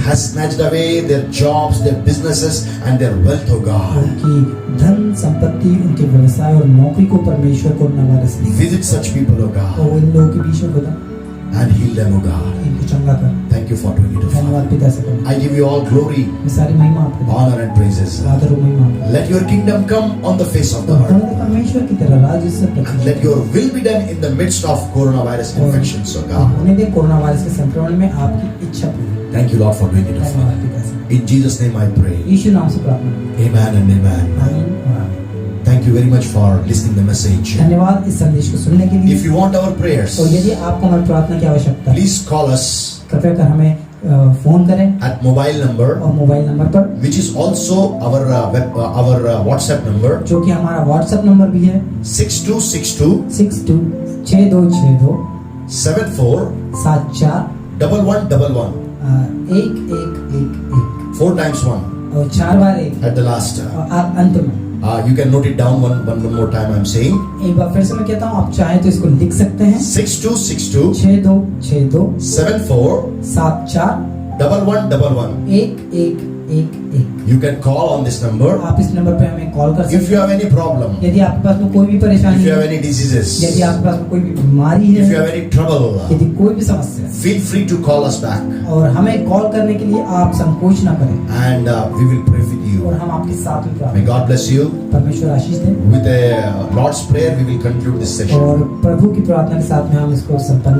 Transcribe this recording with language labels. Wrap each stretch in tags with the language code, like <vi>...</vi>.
<en>has snatched away their jobs, their businesses, and their wealth, O God.</en> <hi>उनकी धन संपत्ति उनके व्यवसाय और नौकरी को परमेश्वर कोरोना वायरस ने</hi> <en>Visit such people, O God,</en> <hi>और इन लोगों के बीच में खुदा</hi> <en>and heal them, O God.</en> <hi>इनको चंगा कर।</hi> <en>Thank you for doing it, O</en> <hi>धन्यवाद</hi> <en>Father.</en> <hi>पिता से करना</hi> <en>I give you all glory,</en> <hi>मैं सारी महिमा आपको देता</hi> <en>honor, and praises.</en> <hi>हूँ। आदर और महिमा आपको</hi> <en>Let your kingdom come on the face of</en> <hi>तो</hi> <en>the earth.</en> <hi>परमेश्वर की तरह राज्य से</hi> <en>And</en> <hi>प्रतिष्ठित</hi> <en>let your will be done in the midst of coronavirus infections, O God.</en> <hi>होने दे कोरोना वायरस के संक्रमण में आपकी इच्छा पूरी।</hi> <en>Thank you, Lord, for doing it, O</en> <hi>धन्यवाद</hi> <en>Father.</en> <hi>पिता से।</hi> <en>In Jesus' name I pray.</en> <hi>यीशु नाम से प्रार्थना करते</hi> <en>Amen and</en> <hi>हैं।</hi> <en>amen.</en> <hi>आमीन और आमीन।</hi> <en>Thank you very much for listening the message.</en> <hi>धन्यवाद इस संदेश को सुनने के</hi> <en>If</en> <hi>लिए</hi> <en>you want our prayers,</en> <hi>और यदि आपको हमारी प्रार्थना की आवश्यकता है</hi> <en>please call us</en> <hi>कृपया कर हमें फोन करें</hi> <en>at mobile number,</en> <hi>और मोबाइल नंबर पर</hi> <en>which is also our WhatsApp number,</en> <hi>जो कि हमारा व्हाट्सएप नंबर भी है</hi> <en>6262</en> <hi>6262</hi> <en>74</en> <hi>74</hi> <en>1111.</en> <hi>1111</hi> <en>4 times 1</en> <hi>और 4 बार 1</hi> <en>at the last.</en> <hi>और अंत में</hi> <en>You can note it down one more time. I'm saying</en> <hi>एक बार फिर से मैं कहता हूँ आप चाहें तो इसको लिख सकते हैं</hi> <en>6262</en> <hi>6262</hi> <en>74</en> <hi>74</hi> <en>1111.</en> <hi>1111</hi> <en>You can call on this number</en> <hi>आप इस नंबर पे हमें कॉल कर</hi> <en>if</en> <hi>सकते</hi> <en>you have any problem,</en> <hi>हैं यदि आपके पास में कोई भी</hi> <en>if</en> <hi>परेशानी</hi> <en>you have</en> <hi>है</hi> <en>any diseases,</en> <hi>यदि आपके पास में कोई भी बीमारी</hi> <en>if you</en> <hi>है</hi> <en>have any trouble.</en> <hi>यदि कोई भी समस्या है</hi> <en>Feel free to call us back,</en> <hi>और हमें कॉल करने के लिए आप संकोच ना करें</hi> <en>and we will pray with</en> <hi>और</hi> <en>you.</en> <hi>हम आपके साथ में</hi> <en>May</en> <hi>प्रार्थना</hi> <en>God bless you.</en> <hi>परमेश्वर आशीष दें</hi> <en>With a Lord's prayer, we will conclude this session,</en> <hi>और प्रभु की प्रार्थना के साथ में हम इसको संपन्न</hi>